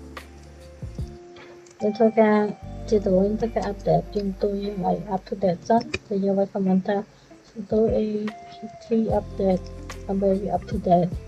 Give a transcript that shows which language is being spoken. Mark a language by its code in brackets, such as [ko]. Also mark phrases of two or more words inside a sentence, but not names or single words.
[km] យើងធ្វើការជាទៅវិញទៅការ update YouTube យើងឲ្យ [en] up to date [km] សិនទៅយើងឲ្យ comment ថា YouTube APT update ដើម្បីវា [en] up to date